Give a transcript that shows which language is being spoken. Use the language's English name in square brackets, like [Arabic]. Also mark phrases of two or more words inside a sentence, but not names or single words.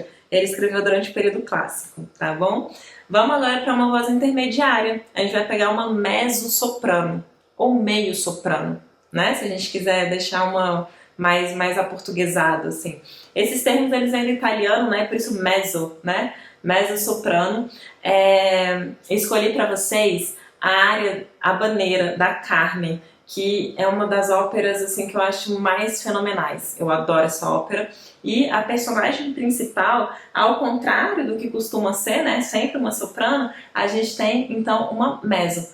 [Portuguese] Ele escreveu durante o período clássico, tá bom? Vamos agora para uma voz intermediária. A gente vai pegar uma mezzo-soprano ou meio-soprano, né? Se a gente quiser deixar uma mais aportuguesado, assim. Esses termos, eles vêm do italiano, né? Por isso mezzo, né? Mezzo-soprano. Escolhi para vocês a área habaneira da Carmen, que é uma das óperas, assim, que eu acho mais fenomenais. Eu adoro essa ópera. E a personagem principal, ao contrário do que costuma ser, né? Sempre uma soprano, a gente tem, então, uma mezzo.